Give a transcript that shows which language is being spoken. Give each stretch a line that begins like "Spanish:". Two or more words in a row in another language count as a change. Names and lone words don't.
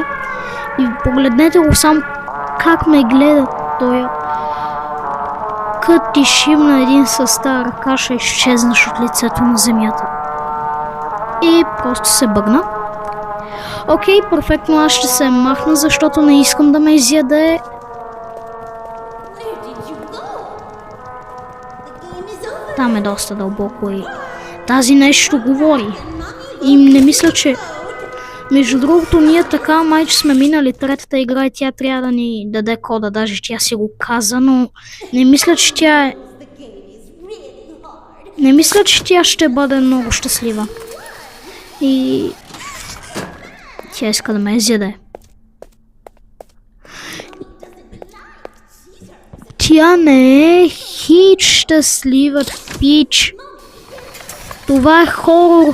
Bulgarian: И погледнете го сам как ме гледа той. Като ти шибна един със стара ръка, ще изчезнеш от лицето на земята. И просто се бъгна. Окей, перфектно, аз ще се махна, защото не искам да ме изяде.
English: Where did you go? The game is over.
Bulgarian: Там е доста дълбоко и тази нещо говори. И не мисля, че... Между другото, ние така майче сме минали третата игра и тя трябва да ни даде кода, даже тя си го каза, но не мисля, че тя е...
English: The game is really hard.
Bulgarian: Не мисля, че тя ще бъде много щастлива. И... тя иска да ме изяде. Тя не е хич щастлива, пич. Това е хорор.